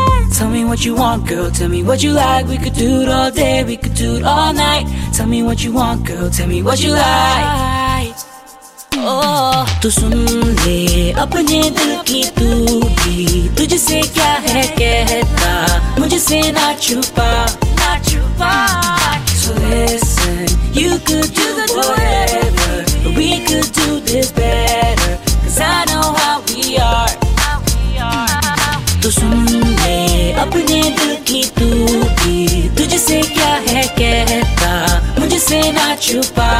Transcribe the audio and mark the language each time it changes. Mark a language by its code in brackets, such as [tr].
[en] Tell me what you want, girl. Tell me what you like. We could do it all day. We could do it all night. Tell me what you want, girl. Tell me what you like. [hi] Oh, तो सुन ले अपने दिल की तू भी, तुझसे क्या है कहता, मुझसे ना छुपा, ना छुपा. [en] So listen, you could do whatever, but we could do this better, 'cause I know how we are, how we are. [hi] तो सुन ले अपने दिल की तू भी, तुझसे क्या है कहता, मुझसे ना छुपा,